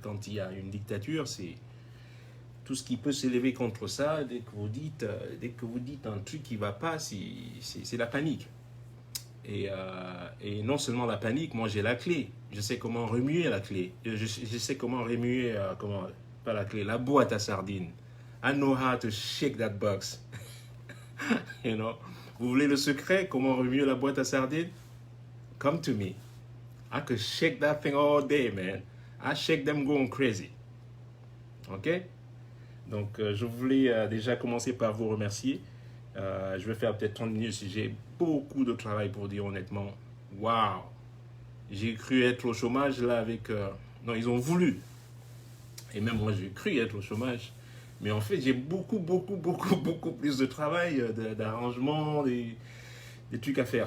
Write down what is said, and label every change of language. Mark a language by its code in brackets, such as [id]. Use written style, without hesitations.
[fr] Quand il y a une dictature, c'est tout ce qui peut s'élever contre ça. Dès que vous dites un truc qui ne va pas, c'est la panique. Et non seulement la panique, moi j'ai la clé. Je sais comment remuer la clé. Je sais comment remuer, pas la clé, la boîte à sardines. [en] I know how to shake that box. You know? [fr] Vous voulez le secret, comment remuer la boîte à sardines? [en] Come to me. I could shake that thing all day, man. I shake them going crazy. Ok? [fr] Donc, je voulais déjà commencer par vous remercier. Je vais faire peut-être 30 minutes si j'ai beaucoup de travail pour dire honnêtement. Waouh! J'ai cru être au chômage là avec... non, ils ont voulu. Et même moi, j'ai cru être au chômage. Mais en fait, j'ai beaucoup plus de travail, d'arrangement, des trucs à faire.